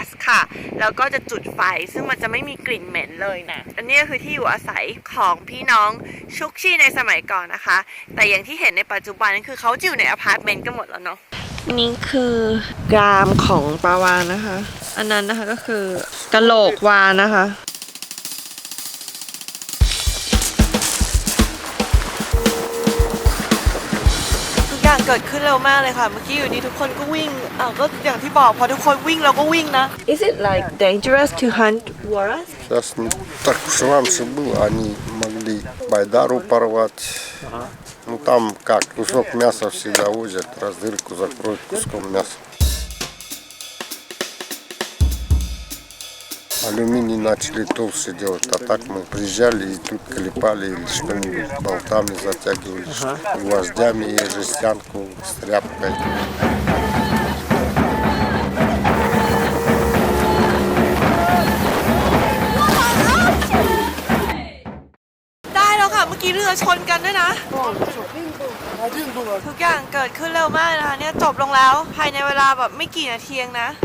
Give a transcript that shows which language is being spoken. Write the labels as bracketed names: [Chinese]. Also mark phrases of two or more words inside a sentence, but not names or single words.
[Thai] สค่ะแล้วก็จะจุดไฟซึ่งมันจะไม่มีกลิ่นเหม็นเลยนะอันนี้คือที่อยู่อาศัยของพี่น้องชุกชี่ในสมัยก่อนนะคะแต่อย่างที่เห็นในปัจจุบันคือเขาอยู่ในอพาร์ตเมนต์กันหมดแล้วเนาะนี่คือกรามของปลาวาฬนะคะอันนั้นนะคะก็คือกะโหลกวาฬนะคะ เกิดขึ้นเร็วมากเลยค่ะเมื่อกี้อยู่ดีทุกคนก็วิ่งก็อย่างที่บอกพอทุกคนวิ่งเราก็วิ่งนะ [English] Is it like dangerous to hunt walrus? [Russian] Сейчас не так уж раньше было, они могли байдару порвать. Ну там как, кусок мяса всегда возят, раз дырку закроют куском мяса. Алюминий начали толще делать, а так мы приезжали и тут клепали или что-нибудь болтами затягивали, гвоздями и жестянку с тряпкой. [Thai] ได้แล้วค่ะ เมื่อกี้เรือชนกันด้วยนะ ทุกอย่างเกิดขึ้นเร็วมากนะคะเนี่ยจบลงแล้วภายในเวลาแบบไม่กี่นาทีเองนะ